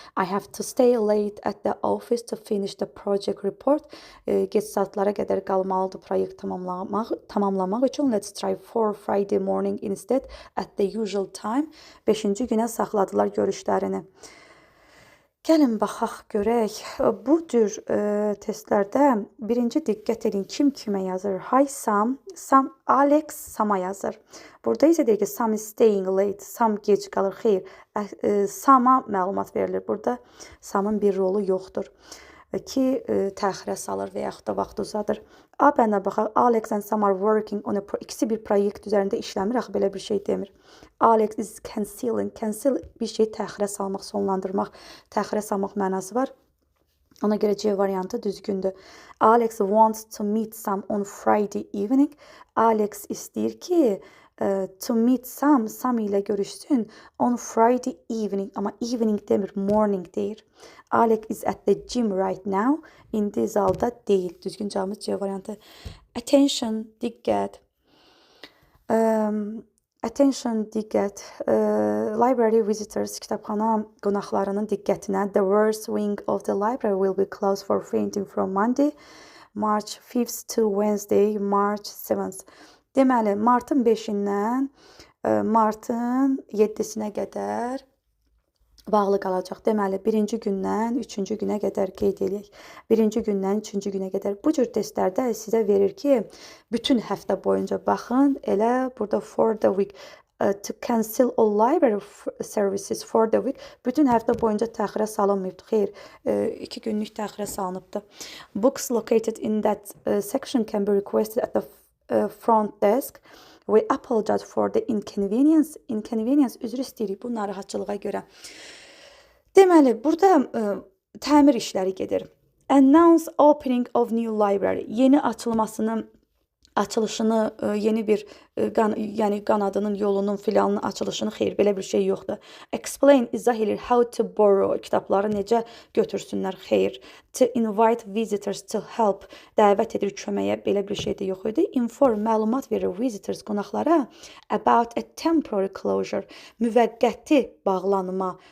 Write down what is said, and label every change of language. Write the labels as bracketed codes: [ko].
[en] I have to stay late at the office to finish the project report. [az] Gec saatlara qədər qalmalıdır proyekt tamamlamaq üçün. [en] Let's try for Friday morning instead at the usual time. [az] 5-ci günə saxladılar görüşlərini. Gəlin baxaq görək. Bu cür testlərdə birinci diqqət edin kim kimə yazır. Hi Sam, Alex Sam'a yazır. Burada isə deyir ki Sam [en] is staying late. [az] Sam gec qalır. Xeyr, Sam'a məlumat verilir. Burada Sam'ın bir rolu yoxdur ki təxirə salır və yaxud da vaxt uzadır. A bəndə baxaq. [en] Alex and Sam are working on [az] ikisi bir proyekt üzərində işləmir. Axı belə bir şey demir. [en] Alex is canceling. [az] Cancel bir şey təxirə salmaq, sonlandırmaq, təxirə salmaq mənası var. Ona görə C variantı düzgündür. [en] Alex wants to meet Sam on Friday evening. Alex [az] istəyir ki [en] to meet Sam [az] ilə görüşsün [en] on Friday evening. [az] Amma evening demir, morning deyir. [en] Alex is at the gym right now. [az] İndi zalda deyil. Düzgün cavabımız C variantı. Attention, diqqət. Attention, diqqət. [en] Library visitors, [az] kitabxana qonaqlarının diqqətinə. [en] The west wing of the library will be closed for printing from Monday, March 5th to Wednesday, March 7th. [az] Deməli, martın 5-dən martın 7-sinə qədər bağlı qalacaq. Deməli, 1-ci gündən 3-cü günə qədər qeyd edək. 1-ci gündən 3-cü günə qədər. Bu cür testlərdə sizə verir ki, bütün həftə boyunca baxın. Elə burada [en] for the week, to cancel all library services for the week. [az] Bütün həftə boyunca təxirə salınmayıbdır. Xeyr, 2 günlük təxirə salınıbdır. [en] Books located in that section can be requested at the front desk. We apologize for the inconvenience. [az] Inconvenience üzr istəyirik bu narahatçılığa görə. Deməli, burada təmir işləri gedir. [en] Announce opening of new library. [az] Yeni açılışını, yeni bir qanadının, yolunun, filanının açılışını, xeyr, belə bir şey yoxdur. [en] Explain, [az] izah edir [en] how to borrow, [az] kitabları necə götürsünlər, xeyr. [en] To invite visitors to help, [az] dəvət edir köməyə, belə bir şey də yox idi. [en] Inform, [az] məlumat verir [en] visitors, [az] qonaqlara [en] about a temporary closure, [az] müvəqqəti bağlanma.